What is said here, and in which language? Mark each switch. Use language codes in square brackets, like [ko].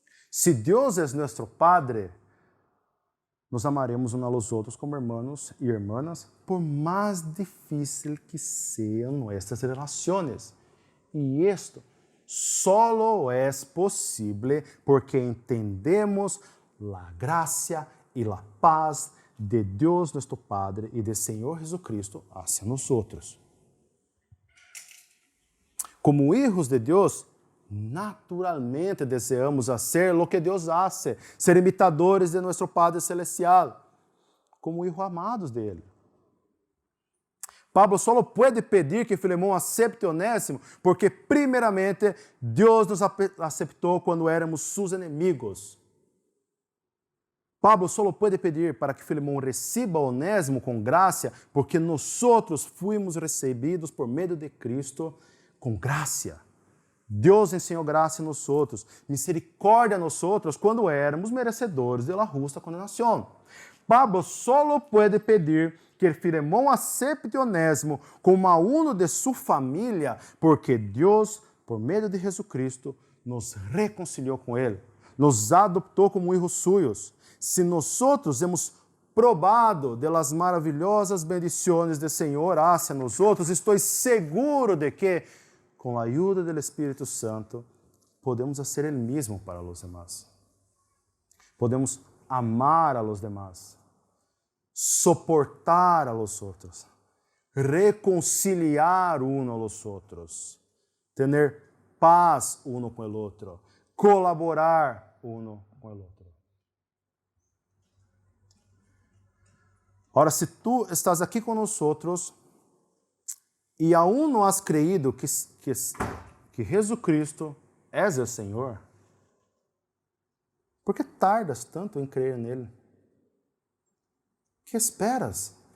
[pt] Se Deus é nosso [es] Padre, [pt] nos amaremos uns aos outros como irmãos e irmãs, por mais difícil que sejam nossas relações. E isto [es] solo [pt] é possível porque entendemos a graça e a paz de Deus nosso Padre e de Senhor Jesucristo [es] hacia nosotros. [pt] Como [es] hijos [pt] de Deus, naturalmente desejamos ser [es] lo que Deus hace, [pt] ser imitadores de nosso Padre Celestial, como hijos amados dele. Pablo só pode pedir que Filemão [es] acepte [pt] Onésimo, porque primeiramente Deus nos aceitou quando éramos seus inimigos. Pablo só pode pedir para que Filemão receba Onésimo com graça, porque nós fomos recebidos por meio de Cristo com graça. Deus ensinou graça a nós, misericórdia a nós quando éramos merecedores da justa condenação. Pablo só pode pedir que Filemão [es] acepte [pt] Onésimo como aluno de sua família, porque Deus, por meio de Jesus Cristo, nos reconciliou com ele, nos adoptou como filhos [es] suyos. [pt] Se nós [es] hemos probado de las [pt] maravilhosas [es] bendições [pt] do Senhor [es] hacia [pt] nós, [es] estou seguro [pt] de que, com a ajuda do Espírito Santo, podemos fazer o mesmo para os demás. [es] Podemos amar a los demás, soportar a los [pt] outros, [es] reconciliar uno a los outros, tener paz uno [pt] com [es] el outro, colaborar uno com el outro. [pt] Ora, se tu estás aqui conosco e [es] aún não has creído [pt] que Jesus Cristo é o Senhor, [es] por que tardas tanto [pt] em crer nele? [es] Que esperas?